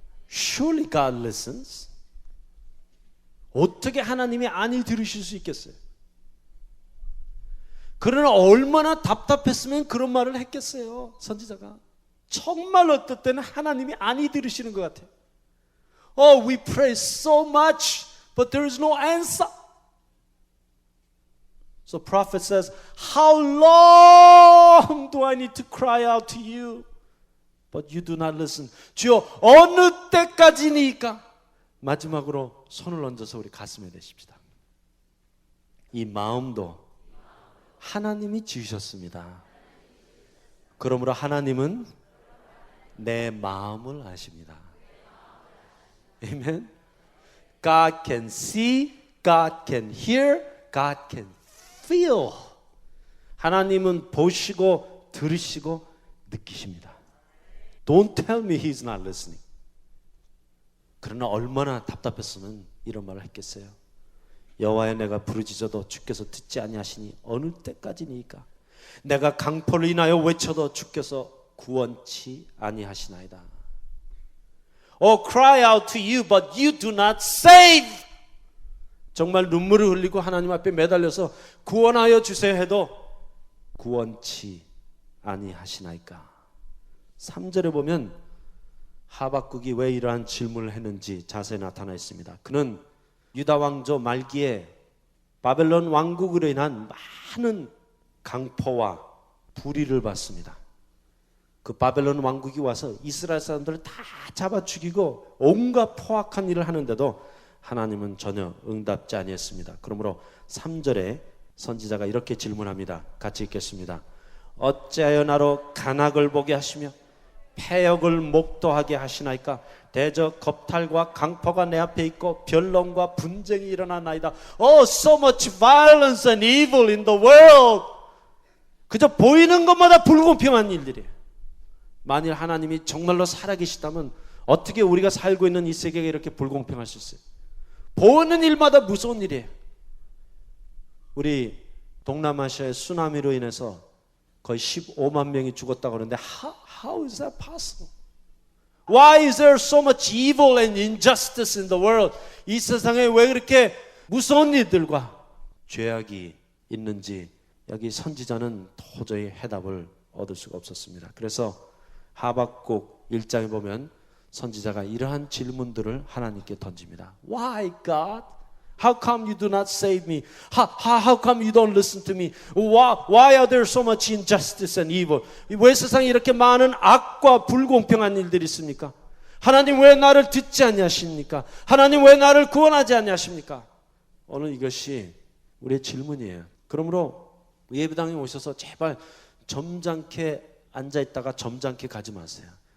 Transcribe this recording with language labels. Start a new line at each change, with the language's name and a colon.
English: Surely God listens.
Korean: 어떻게 하나님이 아니 들으실 수 있겠어요? 그러나 얼마나 답답했으면 그런 말을 했겠어요, 선지자가. 정말 어떨 때는 하나님이 아니 들으시는 것 같아요.
English: We pray so much, but there is no answer. So prophet says, How long do I need to cry out to you? But you do not listen.
Korean: 주여 어느 때까지니까? 마지막으로 손을 얹어서 우리 가슴에 대십시다. 이 마음도 하나님이 지으셨습니다. 그러므로 하나님은 내 마음을 아십니다.
English: Amen. God can see, God can hear, God can feel.
Korean: 하나님은 보시고 들으시고 느끼십니다.
English: Don't tell me He's not listening.
Korean: 그러나 얼마나 답답했으면 이런 말을 했겠어요. 여호와여 내가 부르짖어도 주께서 듣지 아니하시니 어느 때까지니까? 내가 강포를 인하여 외쳐도 주께서 구원치 아니하시나이다.
English: Cry out to you, but you do not save.
Korean: 정말 눈물을 흘리고 하나님 앞에 매달려서 구원하여 주세요 해도 구원치 아니하시나이까? 3절에 보면 하박국이 왜 이러한 질문을 했는지 자세히 나타나 있습니다. 그는 유다 왕조 말기에 바벨론 왕국으로 인한 많은 강포와 불의를 받습니다. 그 바벨론 왕국이 와서 이스라엘 사람들을 다 잡아 죽이고 온갖 포악한 일을 하는데도 하나님은 전혀 응답지 아니했습니다. 그러므로 3절에 선지자가 이렇게 질문합니다. 같이 읽겠습니다. 어찌하여 나로 간악을 보게 하시며 패역을 목도하게 하시나이까? 대저 겁탈과 강포가 내 앞에 있고 변론과 분쟁이 일어나나이다.
English: Oh, so much violence and evil in the world.
Korean: 그저 보이는 것마다 불공평한 일들이에요. 만일 하나님이 정말로 살아계시다면 어떻게 우리가 살고 있는 이 세계가 이렇게 불공평할 수 있어요? 보는 일마다 무서운 일이에요. 우리 동남아시아의 쓰나미로 인해서 거의 15만 명이 죽었다고 하는데
English: how is that possible? Why is there so much evil and injustice in the world?
Korean: 이 세상에 왜 그렇게 무서운 일들과 죄악이 있는지 여기 선지자는 도저히 해답을 얻을 수가 없었습니다. 그래서 하박국 1장에 보면 선지자가 이러한 질문들을 하나님께 던집니다.
English: Why God? How come you do not save me? How come you don't listen to me? Why are there so much injustice and evil?
Korean: 왜 세상에 이렇게 많은 악과 불공평한 일들이 있습니까? 하나님 왜 나를 듣지 않냐십니까? 하나님 왜 나를 구원하지 않냐십니까? 오늘 이것이 우리의 질문이에요. 그러므로 예배당에 오셔서 제발 점잖게 앉아있다가 점잖게 가지 마세요.